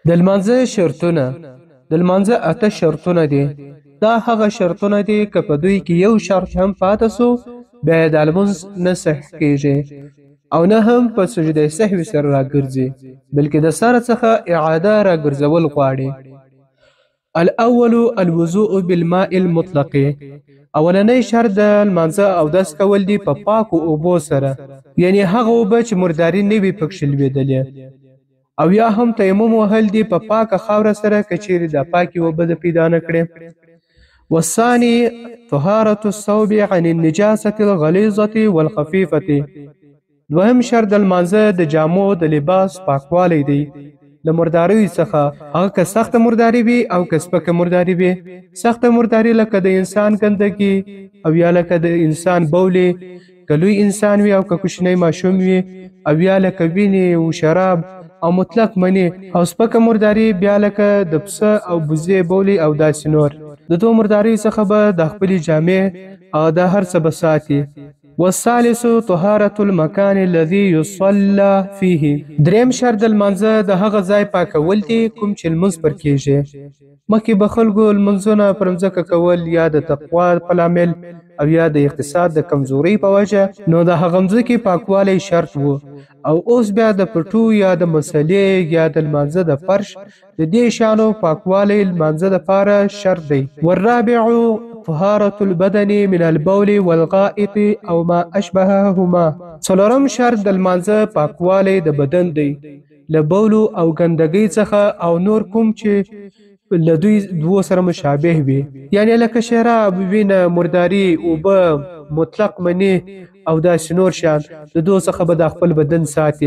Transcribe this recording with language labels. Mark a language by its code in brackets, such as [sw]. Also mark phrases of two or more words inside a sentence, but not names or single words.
[ps] د لمانځه شرطونه. د لمانځه اته شرطونه دي. دا هغه شرطونه دي که په دوی کې یو شرط هم پاته سو بیا د لمونځ نه صحیح کیږي او نه هم په سجده سهوی سره راګرځي بلکې د سر څخه اعاده راګرځول غواړي. [ar] الاول الوضوء بالماء المطلق. [ps] اولنی شرط د لمانځه اودس کول دي په پاکو اوبو سره، یعنی هغه اوبه چې مرداري نه وي پکښې لوېدلې، او یا هم تیمم وهل دي په پاکه خاوره سره که چیرې دا پاکې اوبه د پیدا نه کړې. [ar] والثاني طهارة الثوب عن النجاسة الغلیظة والخفیفة. [ps] دوهم شرط د لمانځه د جامو د لباس پاکوالی دی له مرداریو څخه، هغه که سخته مرداري وي او که سپکه مرداري وي. سخته مرداري لکه د انسان ګندګي او یا لکه د انسان بولې، که لوی انسان وي او که کوچنی ماشوم وي، او یا لکه وینې او شراب او مطلق منی. او سپکه مرداري بیا لکه د پسه او بوزې بولې او داسې نور. د دو مرداریو څخه به د خپلې جامې او د هر څه به ساتي. [ar] والثالث طهارة المكان الذي يصلى فيه. [ps] دریم شرط د لمانځه د هغه ځای پاکول دي کوم چې لمونځ پر کیږي. مخکې به خلکو لمونځونه پر مځکه کول یا د تقوا په لامل او یا د اقتصاد د کمزورۍ په وجه، نو د هغه مځکې پاکوالی شرط و. او اوس بیا د پټو یا د مسلې یا د لمانځه د فرش د دې شانو پاکوالی لمانځه دپاره شرط دی. [ar] والرابع طهارة البدن من البول والغائط او ما اشبههما. [ps] څلورم شرط د لمانځه پاکوالی د بدن دی له بولو او ګندګۍ څخه او نور کوم چې له دوی دوو سره مشابه وي، یعنی لکه شراب، وینه، مرداري، اوبه، مطلق منی او داسې نور شیان، د دو څخه به د خپل بدن ساتي.